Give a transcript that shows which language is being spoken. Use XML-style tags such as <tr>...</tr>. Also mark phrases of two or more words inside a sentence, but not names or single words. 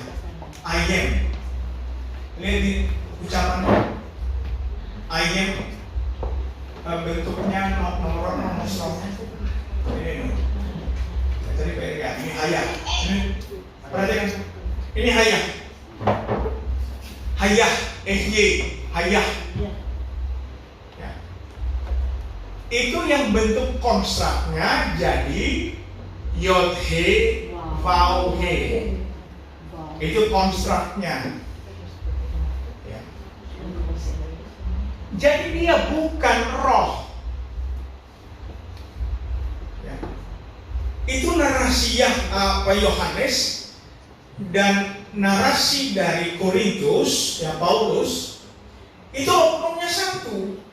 <en>I am.</en> <id>Lihat di ucapannya.</id> <en>I am.</en> <id>Bentuknya nomor. Ini. Jadi ya, ini hayah. Ini perhatikan. Ini hayah.</id> <he>Hayah, ehye, hayah.</he> <id>Itu yang bentuk konstraknya jadi</id> <he>yod he, vau he.</he> <id>Itu konstraknya. Ya. Jadi dia bukan roh. Ya. Itu narasi Yohanes dan narasi dari Korintus, ya Paulus, itu oknumnya satu.</id>